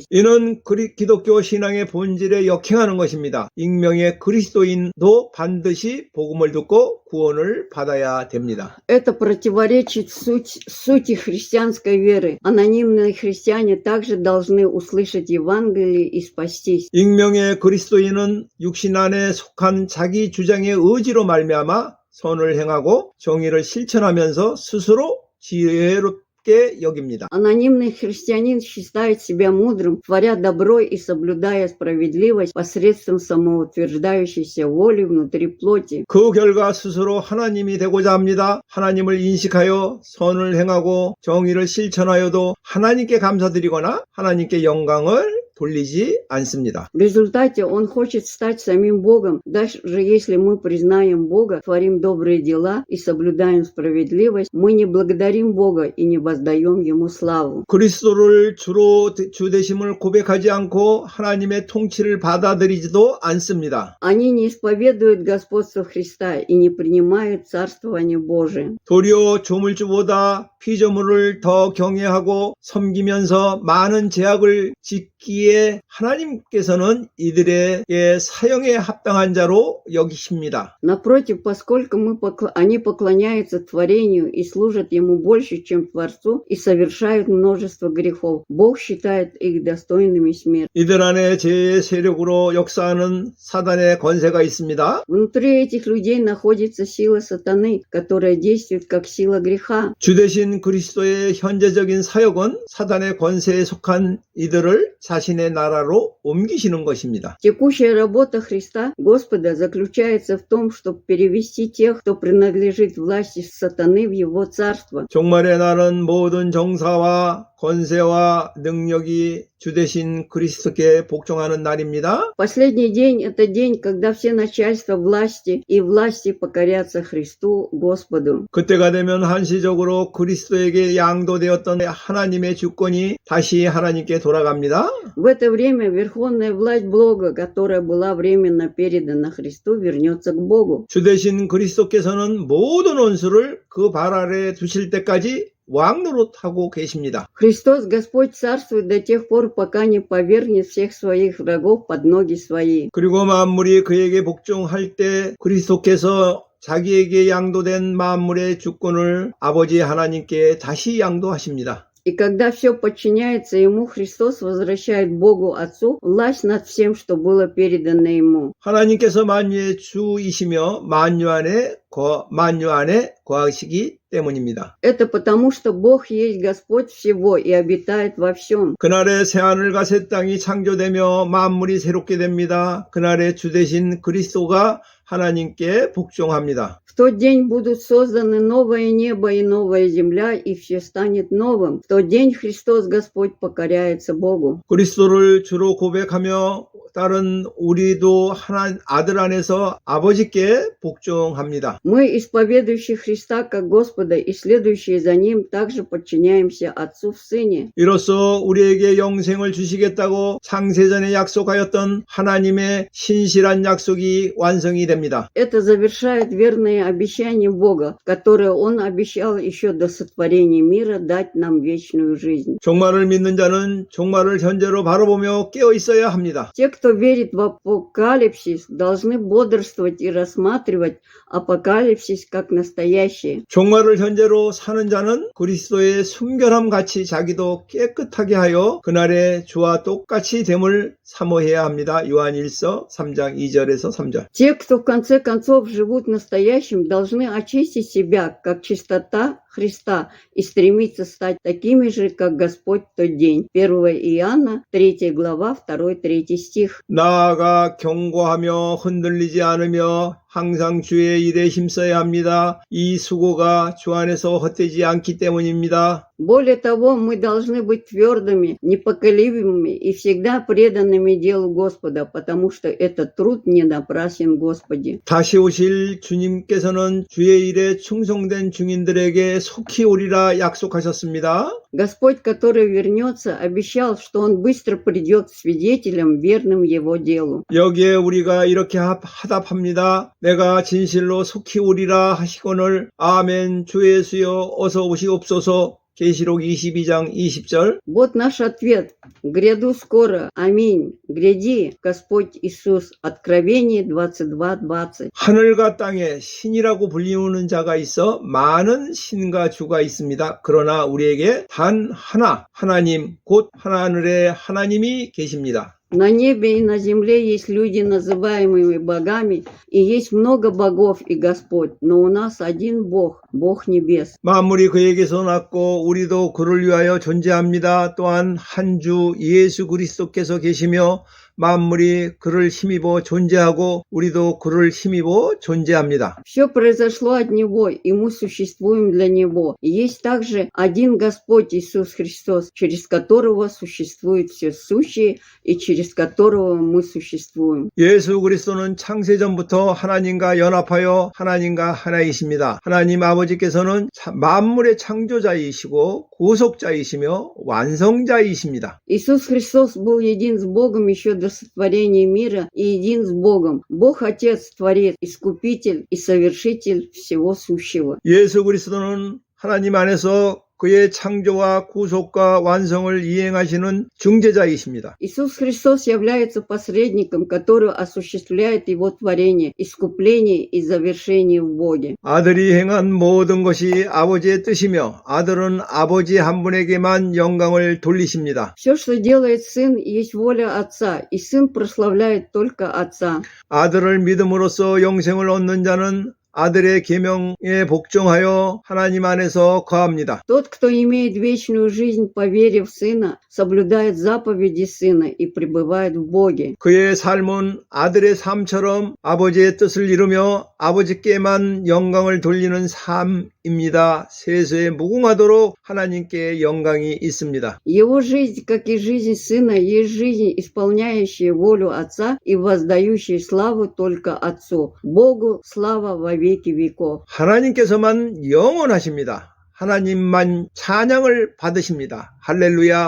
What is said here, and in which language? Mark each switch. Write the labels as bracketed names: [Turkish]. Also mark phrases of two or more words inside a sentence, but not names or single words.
[Korean] 이는 기독교 신앙의 본질에 역행하는 것입니다. 익명의 그리스도인도 반드시 복음을 듣고 구원을 받아야 됩니다. [Russian] Это противоречит сути христианской веры. Анонимные христиане также должны услышать Евангелие и спастись. [Korean] 익명의 그리스도인은 육신 안에 속한 자기 주장의 의지로 말미암아 선을 행하고 정의를 실천하면서 스스로 지혜롭게 여깁니다. [Russian] Анонимный христианин считает себя мудрым, творя добро и соблюдая справедливость посредством самоутверждающейся воли внутри плоти. [Korean] 그 결과 스스로 하나님이 되고자 합니다. 하나님을 인식하여 선을 행하고 정의를 실천하여도 하나님께 감사드리거나 하나님께 영광을 돌리지 않습니다. [Russian] В результате он хочет стать самим Богом. Даже если мы признаем Бога, творим добрые дела и соблюдаем справедливость, мы не благодарим Бога и не воздаем Ему славу. [Korean] 그리스도를 주로 주되심을 고백하지 않고 하나님의 통치를 받아들이지도 않습니다. [Russian] Они не исповедуют господство Христа и не принимают царствование Божие. [Korean] 도리어 조물주보다 피조물을 더 경외하고 섬기면서 많은 제약을 짓기에 하나님께서는 이들에게 사형에 합당한 자로 여기십니다. [Russian] Напротив, поскольку они поклоняются творению и служат Ему больше, чем Творцу, и совершают множество грехов, Бог считает их достойными смерти. [Korean] 이들 안에 죄의 세력으로 역사하는 사단의 권세가 있습니다. [Russian] Внутри этих людей находится сила сатаны, которая действует как сила греха. [Korean] 주되신 그리스도의 현재적인 사역은 사단의 권세에 속한 이들을 자신의 나라로 옮기시는 것입니다. [Russian] Текущая работа Христа, Господа, заключается в том, чтобы перевести тех, кто принадлежит власти сатаны, в Его царство. [Korean] 종말의 날은 모든 정사와 권세와 능력이 주되신 그리스도께 복종하는 날입니다. [Russian] Последний день – это день, когда все начальства власти и власти покорятся Христу, Господу. [Korean] 그때가 되면 한시적으로 그리스도에게 양도되었던 하나님의 주권이 다시 하나님께 돌아갑니다. [Russian] В это время верховная власть Бога, которая была временно передана Христу, вернется к Богу. [Korean] 주되신 그리스도께서는 모든 원수를 그 발 아래 두실 때까지 왕노릇하고 계십니다. [Russian] Христос, Господь, царствует до тех пор, пока не повергнет всех своих врагов под ноги свои. [Korean] 그리고 만물이 그에게 복종할 때 그리스도께서 자기에게 양도된 만물의 주권을 아버지 하나님께 다시 양도하십니다. [Russian] И когда все подчиняется Ему, Христос возвращает Богу Отцу власть над всем, что было передано Ему. [Korean] 하나님께서 만유의 주이시며 만유 안에 거하시기 때문입니다. [Russian] Это потому, что Бог есть Господь всего и обитает во всем. [Korean] 그날에 새하늘과 새 땅이 창조되며 만물이 새롭게 됩니다. 그날에 주 되신 그리스도가 하나님께 복종합니다. [Russian] В тот день будут созданы новое небо и новая земля, и все станет новым. В тот день Христос Господь покоряется Богу. [Korean] 그리스도를 주로 고백하며 따른 우리도 아들 안에서 아버지께 복종합니다. [Russian] Мы, исповедующие Христа как Господа и следующие за Ним, также подчиняемся Отцу в Сыне. [Korean] 이로써 우리에게 영생을 주시겠다고 창세전에 약속하였던 하나님의 신실한 약속이 완성이 됩니다. [Russian] Это завершает верные обещания Бога, которые Он обещал еще до сотворения мира дать нам вечную жизнь. [Korean] 종말을 믿는 자는 종말을 현재로 바라보며 깨어 있어야 합니다. [Russian] Те, кто верит в апокалипсис, должны бодрствовать и рассматривать апокалипсис как настоящее. [Korean] 종말을 현재로 사는 자는 그리스도의 순결함 같이 자기도 깨끗하게 하여 그날의 주와 똑같이 됨을 사모해야 합니다. 요한1서 3장 2절에서 3절. [Russian] Те, кто в конце концов живут настоящим, должны очистить себя, как чистота Христа, и стремиться стать такими же, как Господь в тот день. 1 Иоанна, 3 глава, 2-3 стих. [Korean] 나아가 경고하며 흔들리지 않으며 항상 주의 일에 힘써야 합니다. 이 수고가 주 안에서 헛되지 않기 때문입니다. [Russian] Более того, мы должны быть твердыми, непоколебимыми и всегда преданными делу Господа, потому что этот труд не напрасен Господи. [Korean] 다시 오실 주님께서는 주의 일에 충성된 증인들에게 속히 오리라 약속하셨습니다. [Russian] Господь, который вернется, обещал, что Он быстро придет к свидетелям, верным Его делу. [Korean] 여기에 우리가 이렇게 화답합니다. 내가 진실로 속히 오리라 하시거늘 아멘 주 예수여 어서 오시옵소서. 계시록 22장 20절. [Russian] Вот наш ответ. Гряду скоро. Аминь. Гряди, Господь Иисус. Откровение 22:20. [Korean] 하늘과 땅에 신이라고 불리우는 자가 있어 많은 신과 주가 있습니다. 그러나 우리에게 단 하나, 하나님, 곧 하늘에 하나님이 계십니다. [Russian] На небе и на земле есть люди, называемые богами, и есть много богов и Господь, но у нас один Бог, Бог небес. [Korean] 만물이 그에게서 났고 우리도 그를 위하여 존재합니다. 또한 한 주 예수 그리스도께서 계시며 만물이 그를 힘입어 존재하고 우리도 그를 힘입어 존재합니다. [Russian] Все произошло от Него, и мы существуем для Него. И есть также один Господь Иисус Христос, через которого существует все сущее и через которого мы существуем. [Korean] 예수 그리스도는 창세전부터 하나님과 연합하여 하나님과 하나이십니다. 하나님 아버지께서는 만물의 창조자이시고 구속자이시며 완성자이십니다. [Russian] Иисус Христос был един с Богом еще до сотворения мира и един с Богом. Бог Отец, Творец, Искупитель и Совершитель всего сущего. [Korean] 예수 그리스도는 하나님 안에서 그의 창조와 구속과 완성을 이행하시는 중재자이십니다. [Russian] Иисус Христос является посредником, который осуществляет Его творение, искупление и завершение в Боге. [Korean] 아들이 행한 모든 것이 아버지의 뜻이며 아들은 아버지 한 분에게만 영광을 돌리십니다. [Russian] Все, что делает Сын, есть воля Отца, и Сын прославляет только Отца. [Korean] 아들을 믿음으로써 영생을 얻는 자는 아들의 계명에 복종하여 하나님 안에서 거합니다. [Russian] Тот, кто имеет вечную жизнь по вере в Сына, соблюдает заповеди Сына и пребывает в Боге. [Korean] 그의 삶은 아들의 삶처럼 아버지의 뜻을 이루며 아버지께만 영광을 돌리는 삶입니다. 입니다. 세세에 무궁하도록 하나님께 영광이 있습니다. [Russian] Его жизнь, как и жизнь Сына, есть жизнь, исполняющая волю Отца и воздающая славу только Отцу. Богу слава во веки веков. [Korean] 하나님께서만 영원하십니다. 하나님만 찬양을 받으십니다. 할렐루야.